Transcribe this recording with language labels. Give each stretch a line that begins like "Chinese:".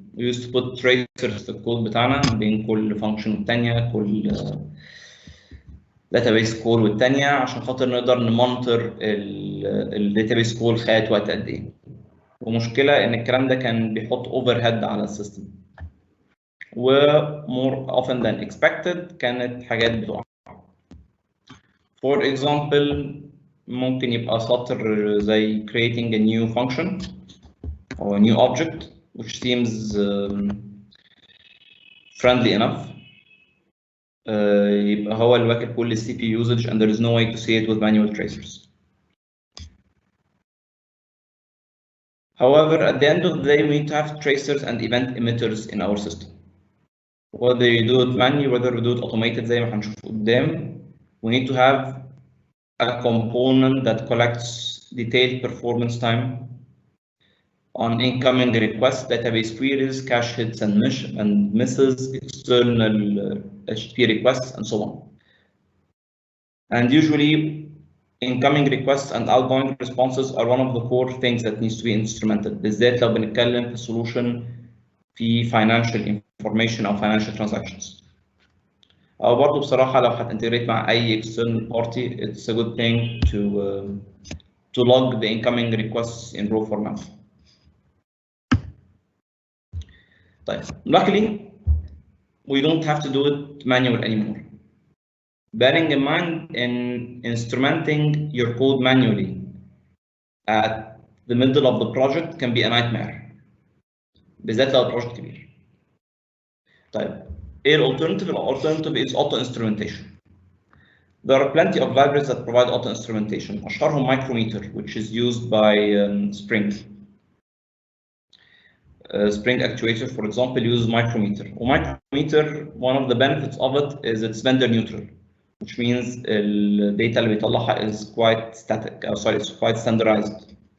English: We used to put tracers
Arabic: في الكود بتاعنا بين كل function والتانية، كل database call والتانية، عشان خاطر نقدر نمونيتور database call خدت وقت قد إيه. ومشكلة إن الكلام ده كان بيحط overhead على السيستم. و
English: more often than expected
Arabic: كانت حاجات بتقع.
English: For example,
Arabic: ممكن يبقى سطر زي
English: creating a new function or a new object which seems friendly enough.
Arabic: يبقى هو اللي واكل كل
English: CPU usage and there is no way to see it with manual tracers. However, at the end of the day, we need to have tracers and event emitters in our system. Whether you do it manually, whether we do it automated
Arabic: زي ما هنشوف قدام,
English: we need to have a component that collects detailed performance time on incoming requests, database queries, cache hits and misses, external HTTP requests, and so on. And usually, incoming requests and outgoing responses are one of the core things that needs to be instrumented.
Arabic: بالذات لو بنتكلم في solution في financial information أو financial transactions. أو برضه بصراحة لو
English: هتintegrate مع أي external party, it's a good thing to log the incoming requests in raw format. طيب, luckily, we don't have to do it manual anymore. Bearing in mind, in instrumenting your code manually at the middle of the project can be a nightmare.
Arabic: بالذات لو البروجكت كبير. طيب, ايه alternative?
English: Alternative is auto instrumentation. There are plenty of libraries that provide auto instrumentation. أشهرهم Micrometer, which is used by Spring. Spring Actuator, for example, uses Micrometer. Micrometer, one of the benefits of it is it's vendor neutral, which means the data اللي بيطلعها is quite static. Sorry, it's quite standardized.